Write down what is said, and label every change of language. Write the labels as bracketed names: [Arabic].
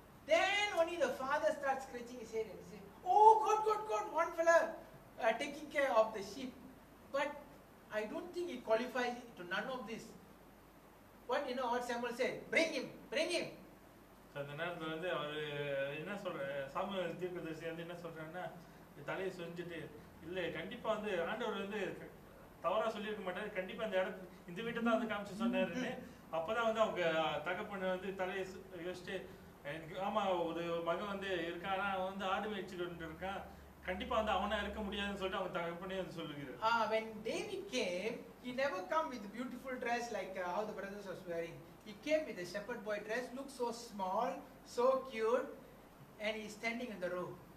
[English] Then only the father starts scratching his head and say, oh God, one fella taking care of the sheep. But I don't think he qualifies to none of this. What Samuel said? Bring him. [Tamil] அந்த நேரத்துல வந்து அவரு என்ன சொல்ற Samuel தீர்க்கதரிசி வந்து என்ன சொல்றாருன்னா தலையை சொரிஞ்சுட்டு இல்ல கண்டிப்பா வந்து ஆண்டவர் வந்து தவறா சொல்லியிருக்க மாட்டாரு, கண்டிப்பா இந்த இடத்துல இந்த வீட்டை தான் வந்து காமிச்சு சொன்னாருன்னு. அப்பதான் வந்து அவங்க தகப்பனை வந்து தலையை யோசிச்சுட்டு எனக்கு ஆமா ஒரு மகன் வந்து இருக்கான், ஆனா அவன் வந்து ஆடு மேய்ச்சிட்டு இருக்கான், கண்டிப்பா வந்து அவனா இருக்க முடியாதுன்னு சொல்லிட்டு அவங்க தகப்பனே வந்து சொல்லுகிறார். [English] When David came, he never come with beautiful dress like how the brothers was wearing. He came with a shepherd boy dress, looked so small, so cute, and he's standing in the row.